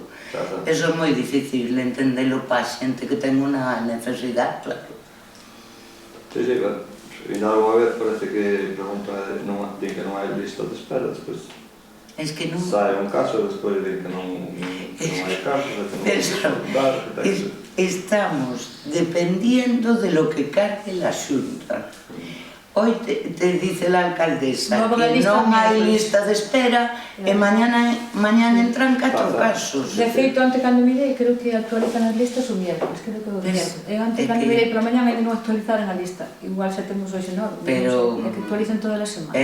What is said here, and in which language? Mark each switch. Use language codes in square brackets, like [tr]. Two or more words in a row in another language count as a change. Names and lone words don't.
[gl] Eso é moi difícil entendelo pa xente que ten unha necesidade, claro. Sí, claro. E nalgúna vez parece que pregunta din que non hai lista de espera, despois sai un caso, despois din que non hai caso, que non hai que [es] estamos dependiendo de lo que cargue la Xunta. Hoy te dice la alcaldesa que [gl] non hai lista de espera e mañana entran 4 casos. De feito, ante cando mirei, creo que actualizan as listas o miércoles, creo que o miércoles. E ante cando mirei pola mañana ainda non actualizaran a lista. Igual xa temos hoxe nove, pero é que actualizan todas as semanas.